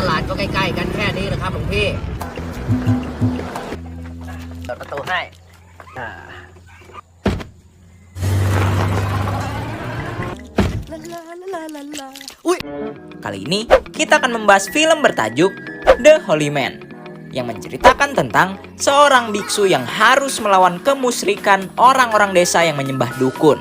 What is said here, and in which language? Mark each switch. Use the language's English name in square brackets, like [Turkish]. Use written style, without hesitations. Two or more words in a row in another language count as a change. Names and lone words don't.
[Thai] ก็ใกล้ๆกันแค่นี้นะครับหลวงพี่เปิดประตูให้ [Indonesian] Kali ini kita akan membahas film bertajuk The Holy Man yang menceritakan tentang seorang biksu yang harus melawan kemusyrikan orang-orang desa yang menyembah dukun.